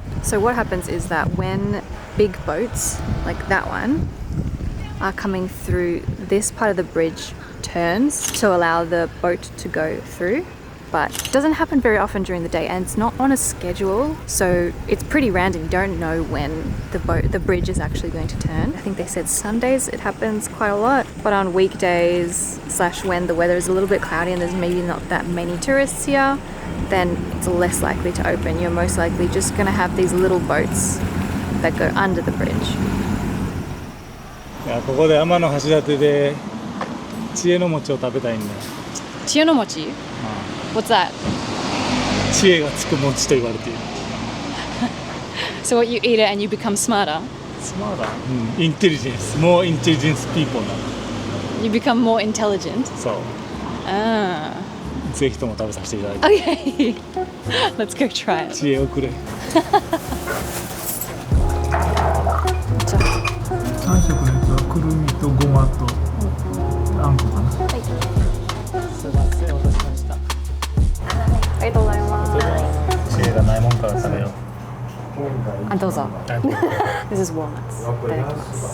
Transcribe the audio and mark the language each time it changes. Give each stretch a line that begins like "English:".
English: So what happens is that when big boats like that one are coming through, this part of the bridge turns to allow the boat to go through, but it doesn't happen very often during the day and it's not on a schedule, so it's pretty random. You don't know when the bridge is actually going to turn. I think they said Sundays it happens quite a lot, but on weekdays / when the weather is a little bit cloudy and there's maybe not that many tourists here, then it's less likely to open. You're most likely just going to have these little boats that go under the bridge.
Japanese: いやここで天橋立で知恵の餅を食べたいんだよ。
English: 知恵の餅?What's that?
Japanese: 知恵がつく餅と言われている。
English: So what you eat it and you become smarter? スマーター、インテリジェンス、more intelligence people なの。 You become more intelligent?
Japanese: そう。 Ah. ぜひとも食べさせていただいて。
English: Okay. Let's go try it.
Japanese: 知恵をくれ。 3色のやつはくるみとごまとあんこかな。はい。すいません、お待たせしました。ありがとうございます。知恵がないもんから食べよう。あ、どうぞ。
English: This is walnuts.
Japanese: いただきます。